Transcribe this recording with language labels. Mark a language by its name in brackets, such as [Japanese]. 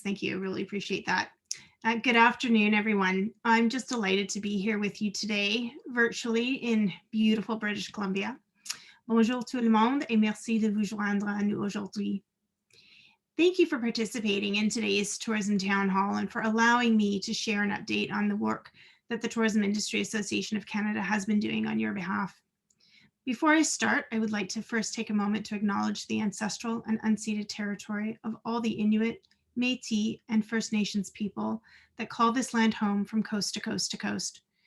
[English] Thank you. I really appreciate that. Good afternoon, everyone. I'm just delighted to be here with you today, virtually in beautiful British Columbia. [French] Bonjour tout le monde et merci de vous joindre à nous aujourd'hui. [English] Thank you for participating in today's Tourism Town Hall and for allowing me to share an update on the work that the Tourism Industry Association of Canada has been doing on your behalf. Before I start, I would like to first take a moment to acknowledge the ancestral and unceded territory of all the Inuit, Métis, and First Nations people that call this land home from coast to coast to coast.